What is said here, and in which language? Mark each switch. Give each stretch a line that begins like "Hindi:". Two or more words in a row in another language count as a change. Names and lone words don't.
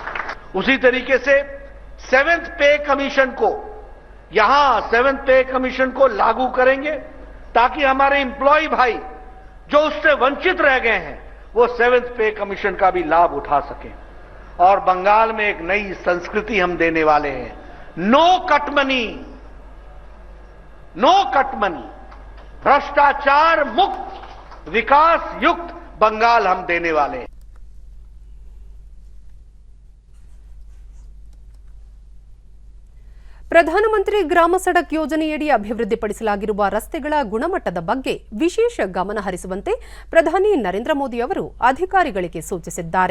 Hindi: उसी तरीके से 7th पे कमीशन को, यहां 7th पे कमीशन को लागू करेंगे ताकि हमारे एम्प्लॉय भाई जो उससे वंचित रह गए हैं वो 7th पे कमीशन का भी लाभ उठा सकें. और बंगाल में एक नई संस्कृति हम देने वाले हैं,
English: no cut money, no cut money,
Hindi: भ्रष्टाचार मुक्त विकास युक्त बंगाल हम देने वाले हैं.
Kannada: ಪ್ರಧಾನಮಂತ್ರಿ ಗ್ರಾಮ ಸಡಕ್ ಯೋಜನೆಯಡಿ ಅಭಿವೃದ್ಧಿಪಡಿಸಲಾಗಿರುವ ರಸ್ತೆಗಳ ಗುಣಮಟ್ಟದ ಬಗ್ಗೆ ವಿಶೇಷ ಗಮನ ಹರಿಸುವಂತೆ ಪ್ರಧಾನಿ ನರೇಂದ್ರ ಮೋದಿ ಅವರು ಅಧಿಕಾರಿಗಳಿಗೆ ಸೂಚಿಸಿದ್ದಾರೆ.